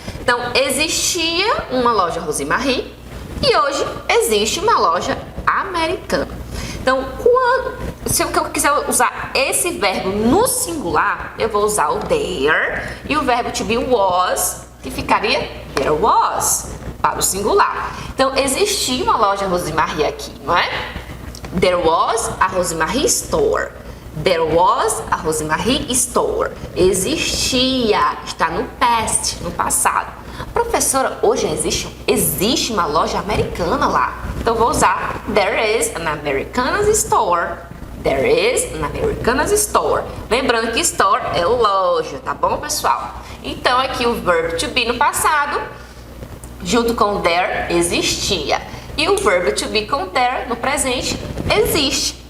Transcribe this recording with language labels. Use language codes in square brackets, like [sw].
[pt] Então, existia uma loja Rosemarie e hoje existe uma loja americana. Então, se eu quiser usar esse verbo no singular, eu vou usar o there e o verbo to be was, que ficaria [en] there was, [pt] para o singular. Então, existia uma loja Rosemarie aqui, não é? [en] There was a Rosemarie store. There was a Rosemarie store. [pt] Existia, está no past, no passado. Professora, hoje existe uma loja americana lá. Então vou usar [en] there is an Americanas store. There is an Americanas store. [pt] Lembrando que store é loja, tá bom, pessoal? Então aqui o verbo to be no passado, junto com there, existia. E o verbo to be com there no presente, existe.